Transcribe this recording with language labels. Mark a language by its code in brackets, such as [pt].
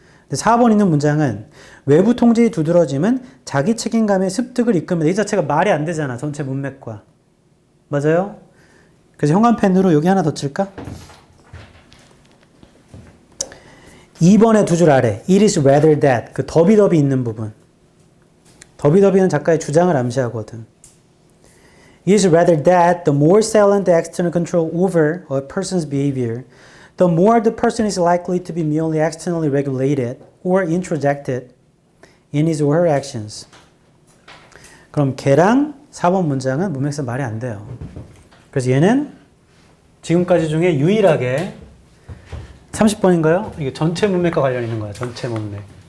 [ko] 4번 있는 문장은 외부 통제의 두드러짐은 자기 책임감의 습득을 이끕니다. 이 자체가 말이 안 되잖아. 전체 문맥과. 맞아요? 그래서 형광펜으로 여기 하나 더 칠까? 2번의 두 줄 아래 [en] It is rather that [ko] 그 더비더비 있는 부분. 더비더비는 작가의 주장을 암시하거든. [en] It is rather that the more salient the external control over a person's behavior, the more the person is likely to be merely externally regulated or introjected in his or her actions. [ko] 그럼 걔랑 4번 문장은 문맥상 말이 안 돼요. 그래서 얘는 지금까지 중에 유일하게 30번인가요? 이게 전체 문맥과 관련 있는 거야. 전체 문맥.